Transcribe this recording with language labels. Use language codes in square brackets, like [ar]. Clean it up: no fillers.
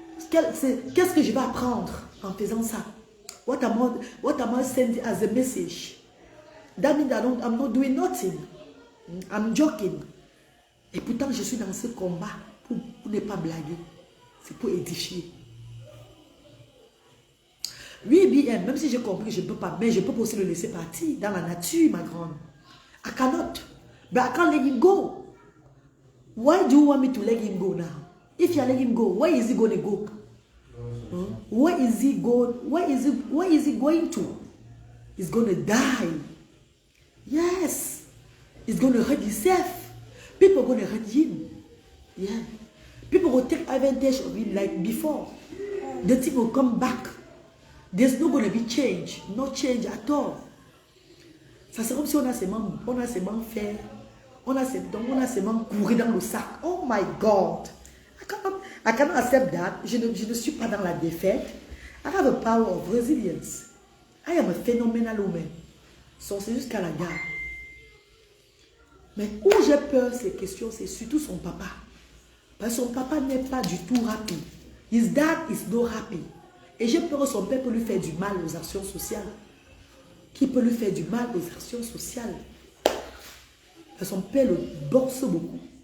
[fr] Qu'est-ce que je vais apprendre en faisant ça? [en] What am I sending as a message? That means I'm not doing nothing. I'm joking. [fr] Et pourtant, je suis dans ce combat pour ne pas blaguer. C'est pour édifier. Oui, bien, même si j'ai compris que je ne peux pas, mais je peux aussi le laisser partir dans la nature, ma grande. [en] I cannot. But I can't let him go. Why do you want me to let him go now? If you let him go, where is he going to go? Where is he going? Where is he going to? He's going to die. Yes. He's going to hurt himself. People are going to hurt him. Yeah. People will take advantage of him like before. The thing will come back. There's not going to be change. No change at all. [fr] Ça c'est comme si on a seulement fait, on a seulement couru dans le sac. [en] Oh my God. I cannot accept that. [fr] Je ne suis pas dans la défaite. [en] I have a power of resilience. I am a phenomenal woman. [fr] C'est jusqu'à la gare. Mais où j'ai peur, ces questions, c'est surtout son papa. Parce que son papa n'est pas du tout happy. [en] His dad is not happy. [fr] Et j'ai peur que son père peut lui faire du mal aux actions sociales. Qui peut lui faire du mal aux actions sociales. Parce que son père le boxe beaucoup.